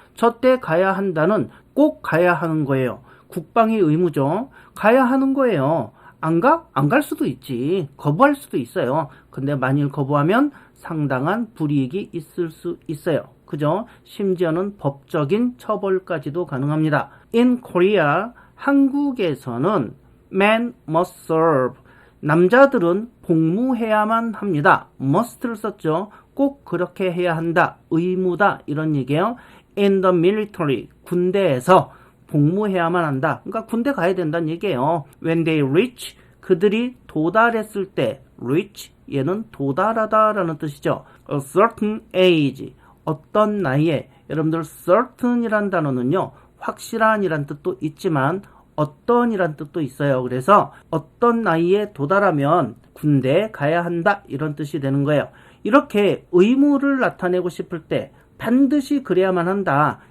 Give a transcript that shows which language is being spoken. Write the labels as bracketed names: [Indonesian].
[Korean] 저때 가야 한다는 꼭 가야 하는 거예요. 국방의 의무죠. 가야 하는 거예요. 안 가? 안 갈 수도 있지. 거부할 수도 있어요. 근데 만일 거부하면 상당한 불이익이 있을 수 있어요. 그죠? 심지어는 법적인 처벌까지도 가능합니다. [English] In Korea, [Korean] 한국에서는 [English] men must serve. [Korean] 남자들은 복무해야만 합니다. must를 썼죠. 꼭 그렇게 해야 한다. 의무다. 이런 얘기예요. [English] In the military, [Korean] 군대에서 복무해야만 한다. 그러니까 군대 가야 된다는 얘기예요. [English] When they reach, [Korean] 그들이 도달했을 때, reach, 얘는 도달하다라는 뜻이죠. [English] A certain age, [Korean] 어떤 나이에. 여러분들 certain이란 단어는요, 확실한이란 뜻도 있지만 어떤이란 뜻도 있어요. 그래서 어떤 나이에 도달하면 군대에 가야 한다 이런 뜻이 되는 거예요. 이렇게 의무를 나타내고 싶을 때 반드시 그래야만 한다.